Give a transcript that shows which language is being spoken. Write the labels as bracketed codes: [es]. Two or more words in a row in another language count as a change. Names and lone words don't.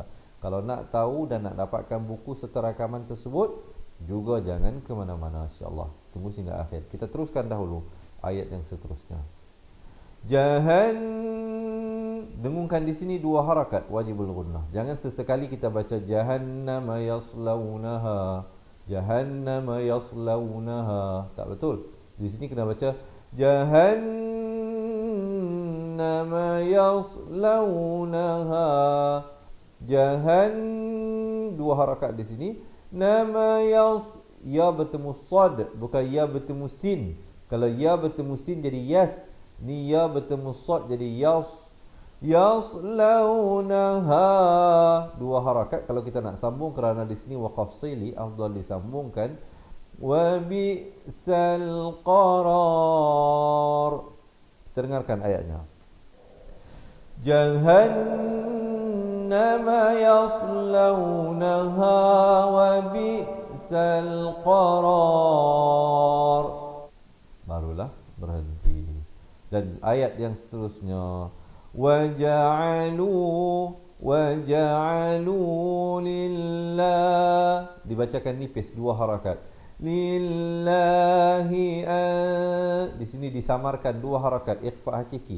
[ms] Kalau nak tahu dan nak dapatkan buku serta rakaman tersebut, juga jangan ke mana-mana, [ar] إن شاء الله. [ms] Tunggu sehingga akhir. Kita teruskan dahulu ayat yang seterusnya. Dengungkan di sini dua harakat [ar] واجب الغنة. [ms] Jangan sesekali kita baca [ar] جهنم يصلونها جهنم يصلونها. [ms] Tak betul. Di sini kena baca [ar] جهنم يصلونها. [ms] Dua harakat di sini. Nama ya bertemu sad, bukan ya bertemu sin. Kalau ya bertemu sin jadi yas. Ni ya bertemu sad jadi yas. Yaslaunaha. Dua harakat kalau kita nak sambung, kerana di sini waqaf sili afdal disambungkan. [ar] وبئس القرار. [ms] Dengarkan ayatnya. [ar] جهنم يصلونها وبئس القرار. [ms] Barulah berhenti. Dan ayat yang seterusnya, [ar] وجعلوا لله, [ms] dibacakan nipis dua harakat. Lillahi di sini disamarkan dua harakat ikhfa hakiki.